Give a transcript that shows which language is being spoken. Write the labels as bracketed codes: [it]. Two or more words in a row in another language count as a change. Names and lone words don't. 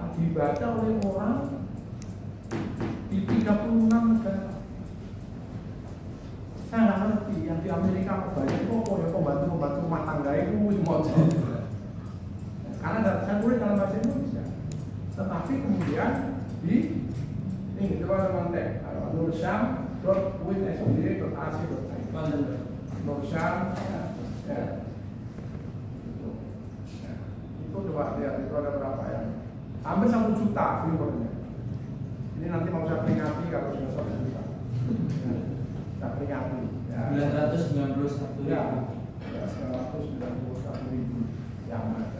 [id] Dibaca oleh orang di 36 negara. Saya nggak ngerti, yang di Amerika banyak kok ya pembantu rumah tangga itu semua. Karena saya tulis dalam bahasa Indonesia. Tetapi kemudian di ini coba teman-teman nursyam.witsd.ac.id Nursyam ya. Itu coba lihat itu ada berapa ya? Hampir 1 juta viewernya. Ini nanti mau saya peringati kalau sudah 1 juta. Saya peringati. Ya. 991 Ya, 991.000 yang ada.